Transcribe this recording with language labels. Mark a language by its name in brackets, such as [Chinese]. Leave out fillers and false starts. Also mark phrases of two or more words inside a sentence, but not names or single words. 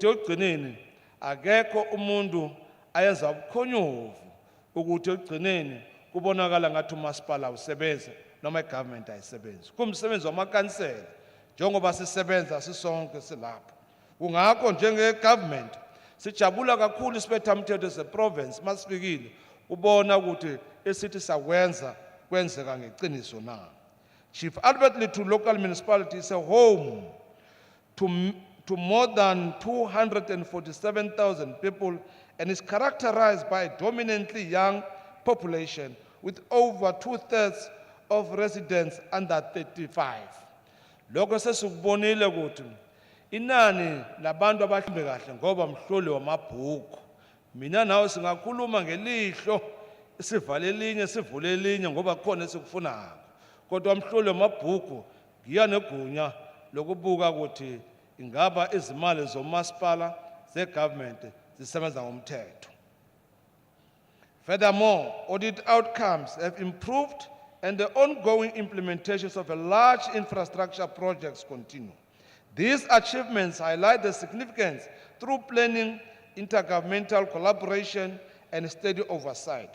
[Zulu] ekugcineni akekho umuntu ayenza ubukhonyuvu ukuthi ekugcineni kubonakala ngathi umasipala usebenza noma igovernment ayisebenzi kumsebenzi wamakhansela njengoba sisebenza sisonke silapha kungakho njenge-government sijabula kakhulu isiphethamthetho se-province masifikile ubona ukuthi esithi sakwenza kwenzeka ngeqiniso na. [English] Chief Albert Lithuli local municipality is a home to more than 247,000 people and is characterized by a dominantly young population with over 2/3 of residents under 35. [Zulu] Lokho sesikubonile ukuthi inani labantu abahlambe kahle ngoba mhloli wamabhuku mina nawe singakhuluma ngelihlo sivale elinye sivule elinye ngoba kukhona esikufunayo kodwa mhloli wamabhuku ngiya negunya lokubuka ukuthi ingaba izimali zomasipala ze-government zisebenza ngomthetho. [English] Furthermore, audit outcomes have improved and the ongoing implementations of a large infrastructure projects continue. These achievements highlight the significance through planning, intergovernmental collaboration, and steady oversight.